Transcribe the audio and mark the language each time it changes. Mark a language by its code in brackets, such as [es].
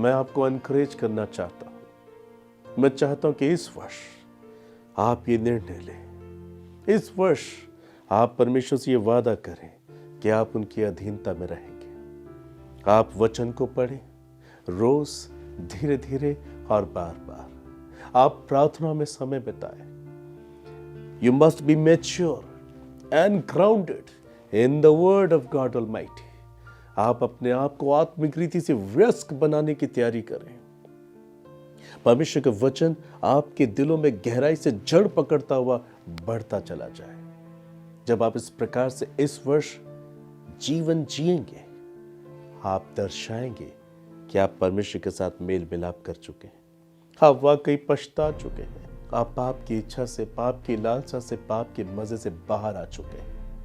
[hi] मैं आपको एनकरेज करना चाहता हूं, मैं चाहता हूं कि इस वर्ष आप ये निर्णय लें, इस वर्ष आप परमेश्वर से ये वादा करें कि आप उनकी अधीनता में रहेंगे। आप वचन को पढ़ें रोज, धीरे धीरे और बार बार। आप प्रार्थना में समय बिताएं। [en] You must be mature and grounded in the word of God Almighty। [hi] आप अपने आप को आत्मिक रीति से व्यस्त बनाने की तैयारी करें। परमेश्वर का वचन आपके दिलों में गहराई से जड़ पकड़ता हुआ बढ़ता चला जाए। जब आप इस प्रकार से इस वर्ष जीवन जिएंगे, आप दर्शाएंगे कि आप परमेश्वर के साथ मेल मिलाप कर चुके हैं, आप वाकई पछता चुके हैं, आप पाप की इच्छा से, पाप की लालसा से, पाप के मजे से बाहर आ चुके हैं।